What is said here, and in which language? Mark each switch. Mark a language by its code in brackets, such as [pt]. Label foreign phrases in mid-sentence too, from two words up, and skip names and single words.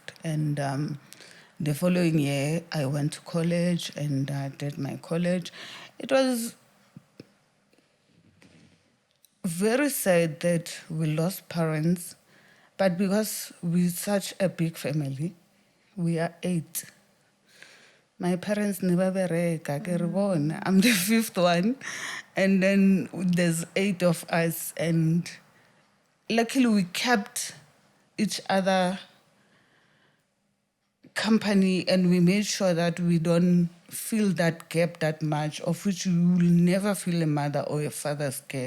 [en] And the following year, I went to college and I did my college. It was very sad that we lost parents, but because we're such a big family, we are 8. My parents never [st] bereka, ke re bona. [en] I'm the 5th one, and then there's 8 of us, and luckily we kept each other company and we made sure that we don't feel that gap that much, of which you will never feel a mother or a father's gap.